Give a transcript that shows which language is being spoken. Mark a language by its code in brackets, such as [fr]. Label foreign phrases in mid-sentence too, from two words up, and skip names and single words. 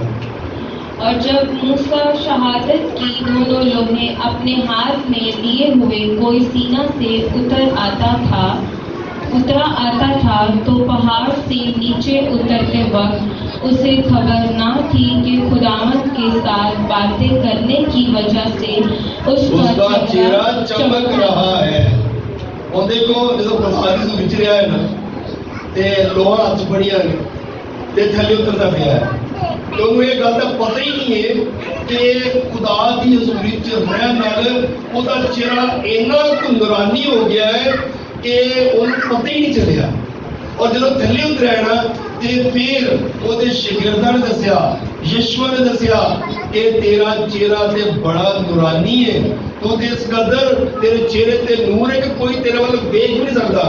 [ur] اور جب موسیٰ شہادت کی دونوں لوہیں اپنے ہاتھ میں لیے ہوئے کوئی سینہ سے اترا آتا تھا تو پہاڑ سے نیچے اترتے وقت اسے خبر نہ تھی کہ خداوند کے ساتھ باتیں کرنے کی وجہ سے اس کا چہرہ چمک رہا ہے. [pa] اور دیکھو جب پہاڑی سے بچ رہا ہے نا تے لوہا ہاتھ پڑیا ہے تے تھلے اترتا پیا ہے تو یہ گل تو پتہ ہی نہیں ہے کہ خدا کی حضوری چ رہن نال وہ چہرہ اینا نورانی ہو گیا ہے کہ انہیں پتہ ہی نہیں چلیا. اور جب تھلے اترا ہے نا تو پھر وہ شاگرداں نے دسیا یشوع نے دسیا کہ تیرا چہرہ تے بڑا نورانی ہے تو اس قدر تیرے چہرے تے نور ہے کہ کوئی تیرے والوں دیکھ نہیں سکتا.